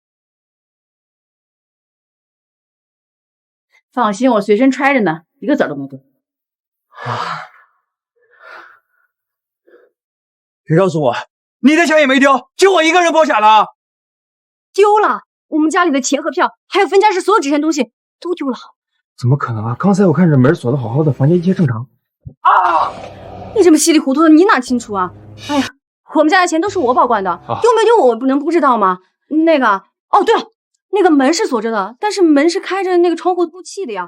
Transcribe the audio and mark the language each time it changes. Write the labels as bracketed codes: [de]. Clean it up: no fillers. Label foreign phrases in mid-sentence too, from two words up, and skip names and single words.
[zh] 放心，我隨身揣着呢，一個子都沒丟。別告訴我，你的錢也沒丟，就我一個人破產了。丟了，我們家裡的錢和票，還有分家時所有值錢東西都丟了。怎麼可能啊？剛才我看着門鎖得好好的，房間一切正常。啊！你這麼稀里糊塗的，你哪清楚啊？哎呀，我們家的錢都是我保管的，丟沒丟我不能不知道嗎？那個，哦對了，那個門是鎖着的，但是門是開着，那個窗戶透氣的呀。